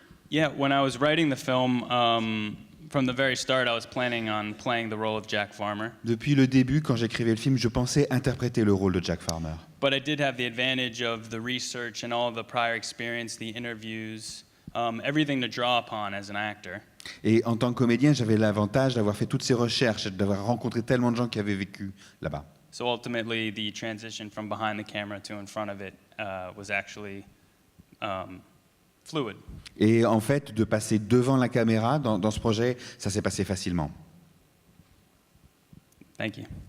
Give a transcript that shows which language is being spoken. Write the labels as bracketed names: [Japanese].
[English] Yeah, when I was writing the film, from the very start, I was planning on playing the role of Jack Farmer. [French] Depuis le début, quand j'écrivais le film, je pensais interpréter le rôle de Jack Farmer. [English] But I did have the advantage of the research and all the prior experience, the interviews, everything to draw upon as an actor. [French] Et en tant que comédien, j'avais l'avantage d'avoir fait toutes ces recherches, d'avoir rencontré tellement de gens qui avaient vécu là-bas. [English] So ultimately, the transition from behind the camera to in front of it was actually fluid. [French] Et en fait, de passer devant la caméra dans ce projet, ça s'est passé facilement. [English] Thank you.